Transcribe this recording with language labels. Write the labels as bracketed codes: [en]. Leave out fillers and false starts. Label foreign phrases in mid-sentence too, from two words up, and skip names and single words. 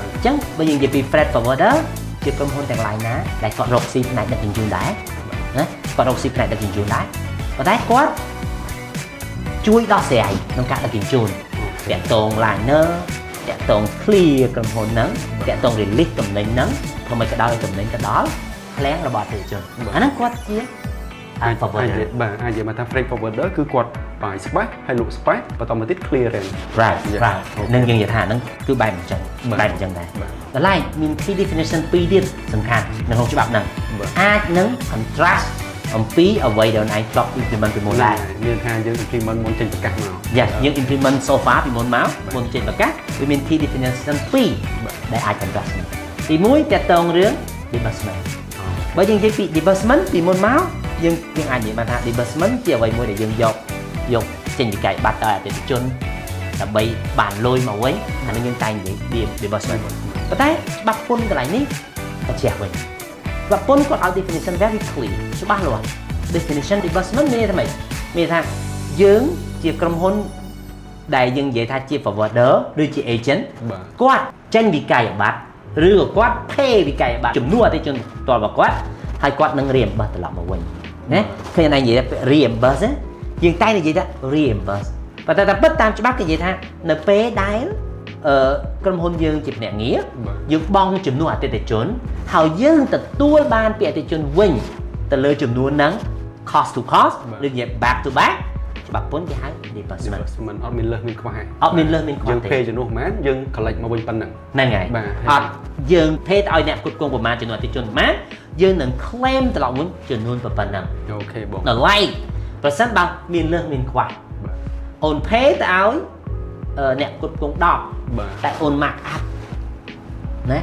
[km] អញ្ចឹងបើយើងនិយាយពី [en] freight forwarder [km] ជាក្រុមហ៊ុនទាំងឡាយណាដែលគាត់រកស៊ីផ្នែកដឹកជញ្ជូនដែរណាគាត់រកស៊ីផ្នែកដឹកជញ្ជូនដែរប៉ុន្តែគាត់ជួយដោះស្រាយក្នុងការដឹកជញ្ជូនតាក់ទង liner តាក់ទង clear ក្រុមហ៊ុនហ្នឹងតាក់ទង release តំណែងហ្នឹងធ្វើម៉េចក៏ដោយតំណែងទៅដល់ឃ្លាំងរបស់អតិថិជនអាហ្នឹងគាត់ជា forwarder បាទអាចនិយាយមកថា [en] freight forwarder [km] គឺគាត់បាយស្បាច់ហើយលក់ស្បាច់បន្តមកទៀត clearance right នឹងយើងនិយាយថាហ្នឹងគឺបែបអញ្ចឹងដែរដល់ឡែកមាន [en] key definition [km] 2ទៀតសំខាន់នៅក្នុងច្បាប់ហ្នឹងអាចនឹង contrast អំពីអ្វីដែលឯងធ្លាប់ implement ពីមុនដែរ មានថាយើង implement មុនចេញប្រកាសមក យើង [en] implement so far [km] ពីមុនមកមុនចេញប្រកាសវាមាន [en] key definition [km] 2ដែលអាច contrast នេះទី1តាក់ទងរឿង disbursement បើយើងនិយាយពី disbursement ពីមុនមកយើងអាចនិយាយបានថា disbursement ជាអ្វីមួយដែលយើងយកចេញពីកាយប័ត្រដល់អ តិថិជនដើម្បីបានលុយមកវិញអានេះយើងតែងនិយាយ disbursement ប៉ុន្តែច្បាប់ពន្ធកន្លែងនេះក៏ជះវិញច្បាប់ពន្ធគាត់ឲ្យ [en] definition very clear [km] ច្បាស់លាស់ definition disbursement មានន័យថាម៉េចមានថាយើងជាក្រុមហ៊ុនដែលយើងនិយាយថាជា forwarder ឬជា agent គាត់ចេញពីកាយប័ត្រឬ ក៏គាត់ pay ពីកាយប័ត្រចំនួនអតិថិជនផ្ទាល់របស់គាត់ហើយគាត់នឹង reimburse ត្រឡប់មកវិញណាឃើញតែនិយាយថា reimburse យើងតែនិយាយថា reimburse ប៉ុន្តែតាមពិតតាមច្បាប់គេនិយាយថានៅពេលដែលក្រុមហ៊ុនយើងជាភ្នាក់ងារយើងបង់ចំនួនអតិថិជនហើយយើងទទួលបានពីអតិថិជនវិញទៅលើចំនួនហ្នឹង [en] cost to cost [km] ឬនិយាយ [en] back to back [km] ច្បាប់ពន្ធគេហៅ disbursement អត់មានលើសមានខ្វះ អត់មានលើសមានខ្វះ យើង ទេ pay ចំនួនប៉ុន្មានយើង collect មកវិញប៉ុណ្ណឹង ហ្នឹងហើយអត់យើង pay ឲ្យអ្នកគ្រប់គ្រងប្រមាណចំនួនអតិថិជនប្រមាណយើងនឹង claim ត្រឡប់វិញចំនួនប៉ុណ្ណឹង អូខេបង ដល់ឡែកប្រសិនបើមានលើសមានខ្វះអូន pay ទៅឲ្យអ្នកគ្រប់គ្រង10តែអូន [en] mark up [km] ណា